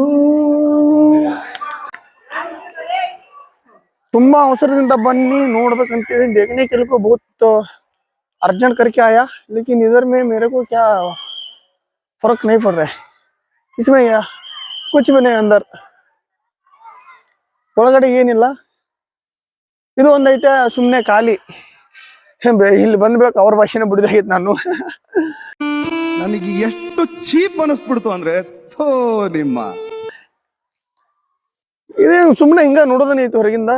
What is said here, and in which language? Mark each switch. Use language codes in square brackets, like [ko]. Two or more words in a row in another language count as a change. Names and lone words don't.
[kn] ತುಂಬಾ ಅವಸರದಿಂದ ಬನ್ನಿ ನೋಡ್ಬೇಕಂತೇಳಿ [hi] देखने के लिए को बहुत अर्जेंट करके आया, लेकिन इधर में मेरे को क्या फर्क नहीं पड़ रहा है. इसमें या कुछ भी नहीं. अंदर [kn] ಒಳಗಡೆ ಏನಿಲ್ಲ. ಇದು ಒಂದೈತೆ ಸುಮ್ಮನೆ ಖಾಲಿ. ಇಲ್ಲಿ ಬಂದ್ಬೇಕು ಅವ್ರ ಭಾಷೆನ ಬಿಡಿದಾಗಿತ್ತು ನಾನು. ನನಗೆ ಎಷ್ಟು ಚೀಪ್ ಅನಿಸ್ಬಿಡ್ತು ಅಂದ್ರೆ, ಥೋ ನಿಮ್ಮ ಇದೇ ಸುಮ್ಮನೆ ಹಿಂಗ ನೋಡೋದನ್ನ ಐತಿ ಹೊರಗಿಂದ.